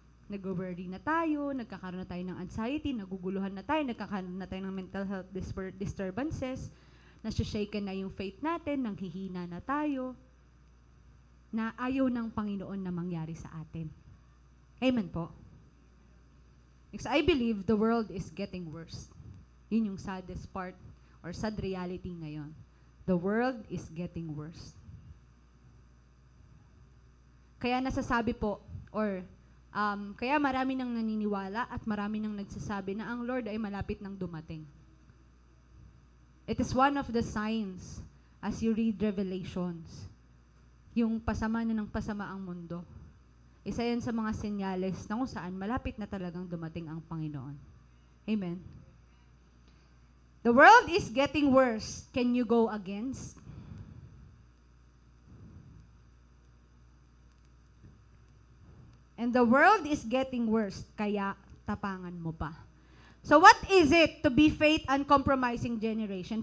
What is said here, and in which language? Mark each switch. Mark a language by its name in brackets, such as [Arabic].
[Filipino] Nag-worry na tayo, nagkakaroon na tayo ng anxiety, naguguluhan na tayo, nagkakaroon na tayo ng mental health disturbances, nasashaken na yung faith natin, nanghihina na tayo, na ayaw ng Panginoon na mangyari sa atin. Amen po. [English] Because I believe the world is getting worse. Yun yung saddest part or sad reality ngayon. The world is getting worse. [Filipino] Kaya nasasabi po, or kaya marami nang naniniwala at marami nang nagsasabi na ang Lord ay malapit nang dumating. [English] It is one of the signs as you read Revelations. [Filipino] Yung pasama na ng pasama ang mundo. Isa yan sa mga senyales na kung saan malapit na talagang dumating ang Panginoon. Amen. [English] The world is getting worse. Can you go against? And the world is getting worse, kaya tapangan mo pa. So what is it to be faith uncompromising generation?